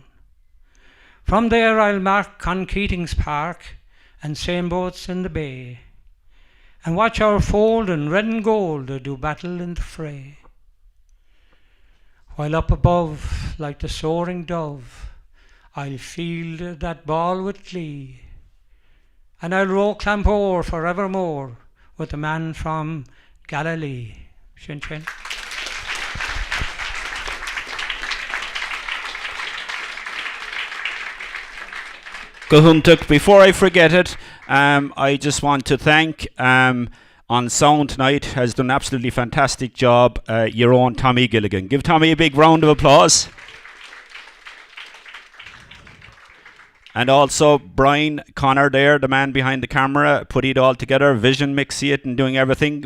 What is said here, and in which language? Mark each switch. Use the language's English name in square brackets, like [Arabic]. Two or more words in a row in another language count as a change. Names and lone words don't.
[English] From there I'll mark on Keating's Park and sailboats in the bay, and watch our fold in red and gold do battle in the fray. While up above, like the soaring dove, I'll field that ball with glee, and I'll row Clamore for evermore with the man from Galilee. Shin Shin. Gahuntuk, before I forget it, I just want to thank on sound tonight has done an absolutely fantastic job, your own Tommy Gilligan. Give Tommy a big round of applause. And also Brian Connor there, the man behind the camera, put it all together, vision mixing it and doing everything.